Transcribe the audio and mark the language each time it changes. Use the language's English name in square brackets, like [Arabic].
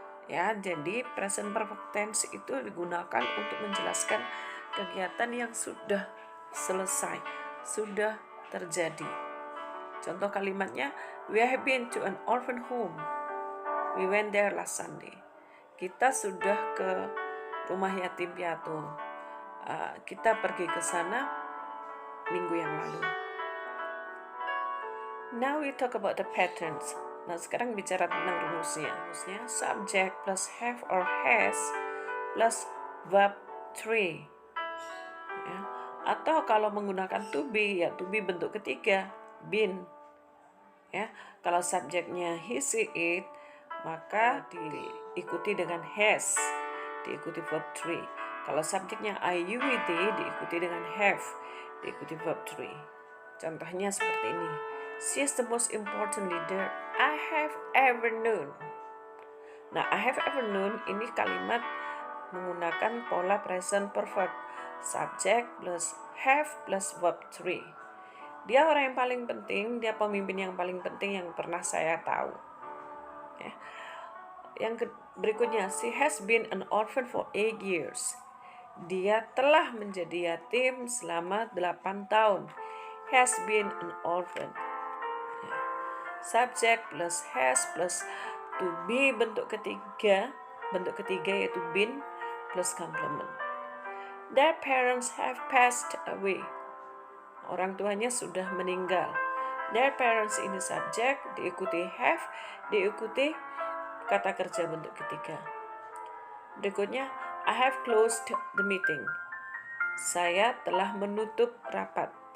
[Indonesian] Ya, jadi present perfect tense itu digunakan untuk menjelaskan kegiatan yang sudah selesai, sudah terjadi. Contoh kalimatnya, [English] we have been to an orphan home. We went there last Sunday. [Indonesian] Kita sudah ke rumah yatim piatu. Kita pergi ke sana minggu yang lalu. [English] Now we talk about the patterns. [Indonesian] Nah, sekarang bicara tentang rumusnya. Rumusnya subject plus have or has plus verb 3. Ya. Atau kalau menggunakan to be, ya to be bentuk ketiga, been. Ya, kalau subjeknya he, she, it, maka diikuti dengan has, diikuti verb 3. Kalau subjeknya I, you, we, they, diikuti dengan have, diikuti verb 3. Contohnya seperti ini. [English] She is the most important leader I have ever known. [Indonesian] Nah, [English] I have ever known [Indonesian] ini kalimat menggunakan pola present perfect. [English] Subject plus have plus verb 3. [Indonesian] Dia orang yang paling penting, dia pemimpin yang paling penting yang pernah saya tahu. Ya. Yang berikutnya, [English] she has been an orphan for 8 years. [Indonesian] Dia telah menjadi yatim selama 8 tahun. [English] Has been an orphan. Ya. Subject plus has plus to be [Indonesian] bentuk ketiga yaitu [English] been plus complement. Their parents have passed away. [Indonesian] Orang tuanya sudah meninggal. Their parents ini subjek, diikuti have, diikuti kata kerja bentuk ketiga. Berikutnya, [English] I have closed the meeting. [Indonesian] Saya telah menutup rapat.